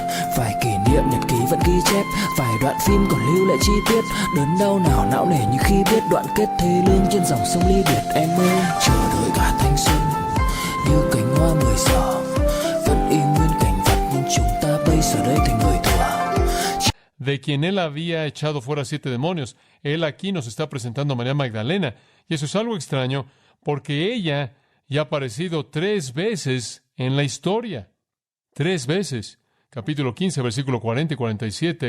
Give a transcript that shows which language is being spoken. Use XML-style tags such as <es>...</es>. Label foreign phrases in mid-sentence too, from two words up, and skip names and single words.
<vi>Vài kỷ niệm nhật ký vẫn ghi chép, vài đoạn phim còn lưu lại chi tiết. Đớn đau nào não nề như khi biết đoạn kết thê lương trên dòng sông ly biệt. Em ơi chờ đợi cả thanh xuân như cánh hoa 10 giờ, vẫn y nguyên cảnh vật nhưng chúng ta bây giờ đây thành người thừa.</vi> <es>De quien él había echado fuera 7 demonios. Él aquí nos está presentando a María Magdalena. Y eso es algo extraño, porque ella ya ha aparecido 3 veces en la historia. 3 veces. Capítulo 15, versículo 40 y 47.</es>